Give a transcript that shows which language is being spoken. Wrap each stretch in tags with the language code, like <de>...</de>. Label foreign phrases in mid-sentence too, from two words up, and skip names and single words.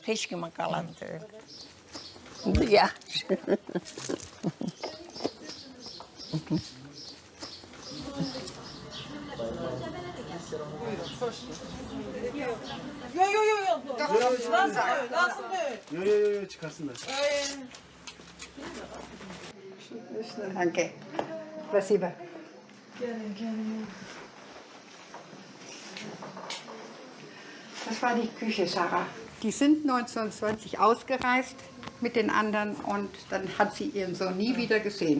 <az>Heç kimə qalan deyil. Bu yaxşı. Yo, çıkarsınlar.</az> <de>Danke. Спасибо. Das war die Küche, Sarah. Die sind 1920 ausgereist mit den anderen und dann hat sie ihren Sohn nie wieder gesehen.</de>